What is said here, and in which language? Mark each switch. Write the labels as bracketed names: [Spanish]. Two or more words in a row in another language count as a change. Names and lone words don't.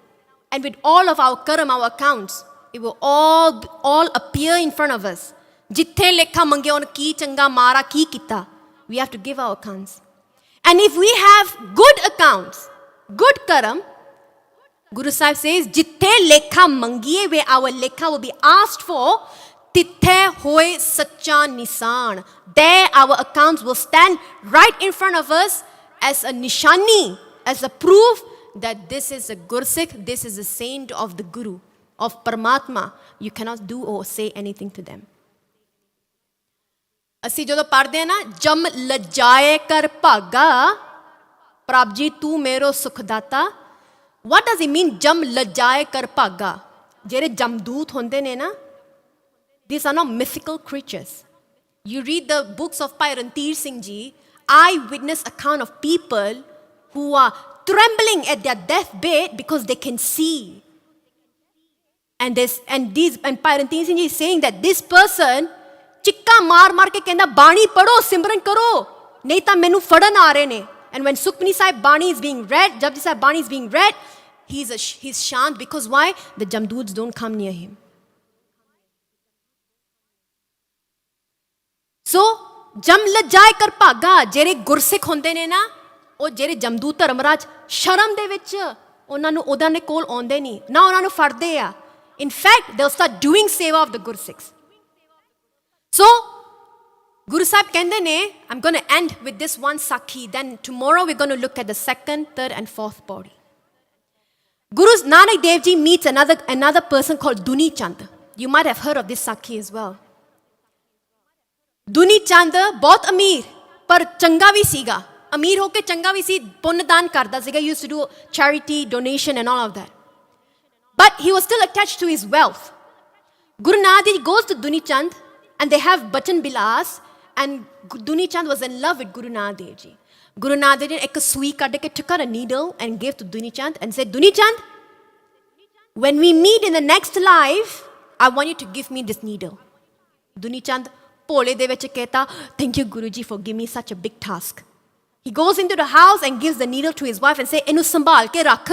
[English] And with all of our karam, our accounts, it will all appear in front of us. [Punjabi] ਜਿੱਥੇ ਲੇਖਾ ਮੰਗੀਏ ਓਨ ਕੀ ਚੰਗਾ ਮਾੜਾ ਕੀ ਕੀਤਾ. [English] We have to give our accounts. And if we have good accounts, good karam, Guru Sahib says, [Punjabi] ਜਿੱਥੇ ਲੇਖਾ ਮੰਗੀਏ, [English] where our lekha will be asked for, [Punjabi] ਤਿੱਥੇ ਹੋਏ ਸੱਚਾ ਨੀਸਾਣ. [English] There our accounts will stand right in front of us as a nishani, as a proof that this is a Gursikh, this is a saint of the Guru, of Paramatma. You cannot do or say anything to them. [Punjabi] ਅਸੀਂ ਜਦੋਂ ਪੜ੍ਹਦੇ ਹਾਂ ਨਾ ਜਮ ਲਜਾਏ ਕਰ ਭਾਗਾ ਪ੍ਰਭ ਜੀ ਤੂੰ ਮੇਰੋ ਸੁਖਦਾਤਾ [English] what does it mean [Punjabi] ਜਮ ਲਜਾਏ ਕਰ ਭਾਗਾ ਜਿਹੜੇ ਜਮਦੂਤ ਹੁੰਦੇ ਨੇ ਨਾ [English] these are not mythical creatures. You read the books of Bhai Rantir Singh Ji, eyewitness account of people who are trembling at their deathbed because they can see. And Bhai Rantir Singh Ji is saying that this person [Punjabi] ਚਿੱਕਾ ਮਾਰ ਮਾਰ ਕੇ ਕਹਿੰਦਾ ਬਾਣੀ ਪੜੋ ਸਿਮਰਨ ਕਰੋ ਨਹੀਂ ਤਾਂ ਮੈਨੂੰ ਫੜਨ ਆ ਰਹੇ ਨੇ [English] and when Sukhmani Sahib Bani is being read Japji Sahib Bani is being read he's shant because why the jamduts don't come near him. [Punjabi] So ਜਮ ਲਜਾਏ ਕਰ ਭਾਗਾ ਜਿਹੜੇ ਗੁਰਸਿੱਖ ਹੁੰਦੇ ਨੇ ਨਾ ਉਹ ਜਿਹੜੇ ਜਮਦੂਤ ਧਰਮਰਾਜ ਸ਼ਰਮ ਦੇ ਵਿੱਚ ਉਹਨਾਂ ਨੂੰ ਉਹਨਾਂ ਦੇ ਕੋਲ ਆਉਂਦੇ ਨਹੀਂ ਨਾ ਉਹਨਾਂ ਨੂੰ ਫੜਦੇ ਆ [English] in fact they'll start doing seva of the Gursikhs. So, [Punjabi] Guru Sahib ਕਹਿੰਦੇ ਨੇ, [English] I'm going to end with this one Sakhi. Then tomorrow we're going to look at the second, third and fourth body. Guru Nanak Dev Ji meets another person called Duni Chand. You might have heard of this Sakhi as well. [Punjabi] Duni Chand ਬਹੁਤ ਅਮੀਰ ਪਰ ਚੰਗਾ ਵੀ ਸੀਗਾ. ਅਮੀਰ ਹੋ ਕੇ ਚੰਗਾ ਵੀ ਸੀ, ਪੁੰਨ ਦਾਨ ਕਰਦਾ ਸੀਗਾ. [English] He used to do charity, donation and all of that. But he was still attached to his wealth. Guru Nanak Dev Ji goes to Duni Chand and they have Bachan Bilas and Duni Chand was in love with Guru Nanak Dev Ji. Guru Nanak Dev Ji [Punjabi] ਇਕ ਸੂਈ ਕੱਢ ਕੇ [English] took out a needle and gave to Duni Chand and said, Duni Chand, when we meet in the next life, I want you to give me this needle. [Punjabi] Duni Chand ਭੋਲੇ ਦੇ ਵਿੱਚ ਕਹਿਤਾ, [English] thank you Guru Ji for giving me such a big task. He goes into the house and gives the needle to his wife and say, [Punjabi] ਇਹਨੂੰ ਸੰਭਾਲ ਕੇ ਰੱਖ.